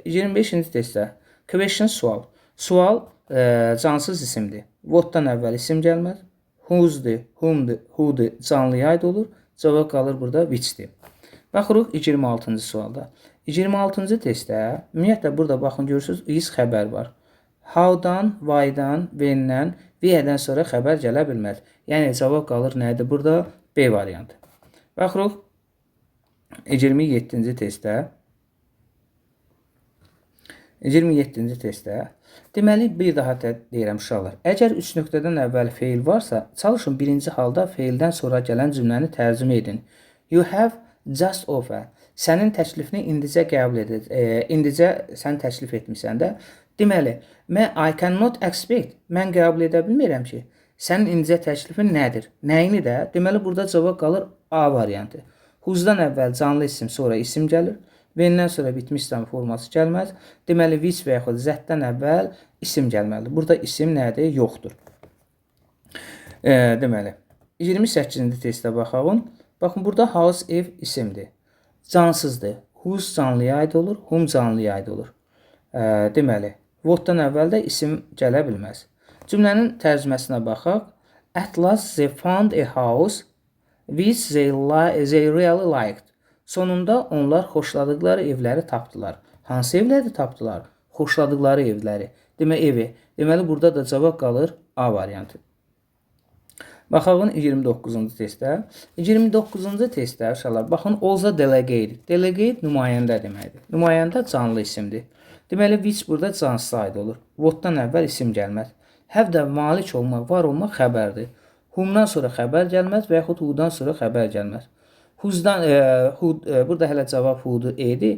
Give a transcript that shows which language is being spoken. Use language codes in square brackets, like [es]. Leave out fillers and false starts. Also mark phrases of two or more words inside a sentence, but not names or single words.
[az] 25-ci testdə question sual. Sual cansız isimdir. Whatdan əvvəl isim gəlməz. Whosedur, whomdur, whodur canlıya aid olur. Cavab qalır burada whichdir. Baxırıq 26-cı sualda. 26-cı testdə ümumiyyətlə burada baxın görürsüz is xəbər var. How-dan, why-dan, when-dən, where-dən sonra xəbər gələ bilməz. Yəni cavab qalır nədir burada? B variantı. Baxırıq 27-ci testdə. 27-ci testdə. Deməli, bir daha deyirəm uşaqlar. Əgər 3 nöqtədən əvvəl feil varsa, çalışın birinci halda feildən sonra gələn cümləni tərcümə edin. [en] You have just offer. [az] Sənin təklifini indicə qəbul edir. İndicə sən təklif etmisən də. Deməli, [en] I cannot expect. [az] Mən qəbul edə bilmirəm ki, sənin indicə təklifin nədir? Nəyini də? Deməli, burada cavab qalır A variantı. Who's-dan əvvəl canlı isim, sonra isim gəlir. When-dən sonra bitmiş istem forması gəlməz. Deməli, which və yaxud z-dən əvvəl isim gəlməlidir. Burada isim nədir? Yoxdur. Deməli, 28-ci testə baxalım. Baxın, burada house, ev isimdir. Cansızdır. Whose canlıya aid olur, whom canlıya aid olur. Deməli, whatdan əvvəl də isim gələ bilməz. Cümlənin tərcüməsinə baxaq. [en] At last they found a house which they really liked. [az] Sonunda onlar xoşladıkları evləri tapdılar. Hansı evləri tapdılar? Xoşladıkları evləri. Evi. Deməli, burada da cavab qalır A variantı. Baxalım 29-cu testdə. 29-cu testdə uşaqlar, baxın, [en] also delegate. [az] Delegate nümayəndə deməkdir. Nümayəndə canlı isimdir. Deməli, which burada cansız aid olur. Whatdan əvvəl isim gəlməz. Have də malik olmaq, var olmaq xəbərdir. Whomdan sonra xəbər gəlməz və yaxud who'dan sonra xəbər gəlməz. Burada hələ cavab who'dur, e'dir.